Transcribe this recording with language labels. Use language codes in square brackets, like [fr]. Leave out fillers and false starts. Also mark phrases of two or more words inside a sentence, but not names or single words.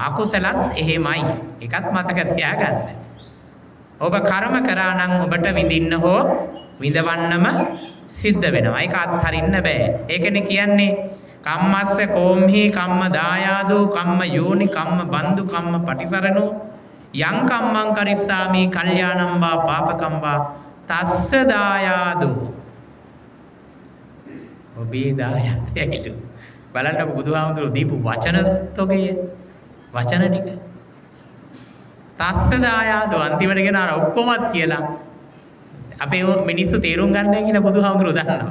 [si] අකුසලත් එහෙමයි. ඒකත් මතක තියාගන්න. ඔබ කර්ම කරා නම් ඔබට විඳින්න හෝ විඳවන්නම සිද්ධ වෙනවා. ඒක අත්හරින්න බෑ. ඒකනේ කියන්නේ [pi] කම්මස්ස කෝම්හි කම්ම දායාදෝ කම්ම යෝනි කම්ම බන්දු කම්ම පටිසරණෝ යං කම්මං කරිස්සාමි කල්යාණං වා පාපකම් වා තස්ස දායාදෝ. [si] ඔබේ දායාදයයිලු. බලන්නකො බුදුහාමුදුරුවෝ දීපු වචන තොගය. වචන ටික. [pi] තස්ස දායාදෝ [si] අන්තිමට ගෙන අර ඔක්කොමත් කියලා අපේ මිනිස්සු තේරුම් ගන්න නැහැ කියලා බුදුහාමුදුරුවෝ දන්නවා.